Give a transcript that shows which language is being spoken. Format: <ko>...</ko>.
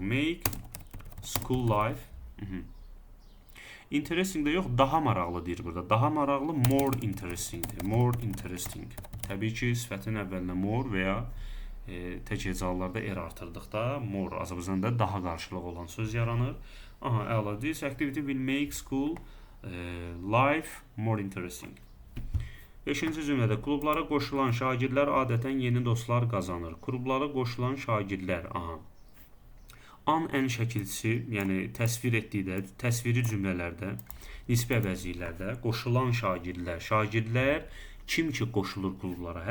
<en>Make school life.</en> <az>Interesting də yox, daha maraqlı deyir burada. Daha maraqlı more interesting-dir. More interesting. Təbii ki, sifətin əvvəlinə more və ya tək hecalılarda artırdıqda more, Azərbaycanda daha qarşılıq olan söz yaranır. Əla.</az> <en>This activity will make school life more interesting.</en> <az>5-ci cümlədə klublara qoşulan şagirdlər adətən yeni dostlar qazanır. Klublara qoşulan şagirdlər. An-ən şəkilçisi, yəni təsvir etdikdə, təsviri cümlələrdə, nisbi əvəzliklərdə qoşulan şagirdlər kim ki qoşulur klublara?</az>